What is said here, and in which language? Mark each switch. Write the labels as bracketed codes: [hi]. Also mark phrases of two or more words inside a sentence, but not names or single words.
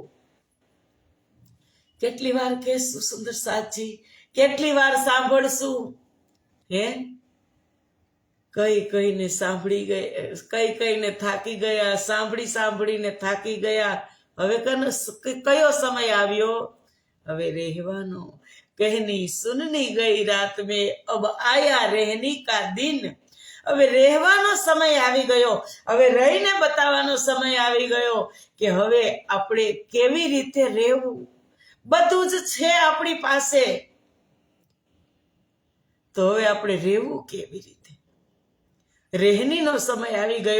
[gu] કેટલી વાર કહેશું સુંદર સાચી? કેટલી વાર સાંભળશું? હે કઈને સાંભળી ગયા, કઈને થાકી ગયા, સાંભળીને થાકી ગયા. હવે કયો સમય આવ્યો? હવે રહેવાનો, [hi] कहनी सुननी गई रात में अब आया रहनी का दिन। [gu] હવે રહેવાનો સમય આવી ગયો, હવે રહીને બતાવવાનો સમય આવી ગયો કે હવે આપણે કેવી રીતે રહેવું. બધું જ છે આપણી પાસે, તો હવે આપણે રહેવું કેવી રીતે? રહેણીનો સમય આવી ગયો.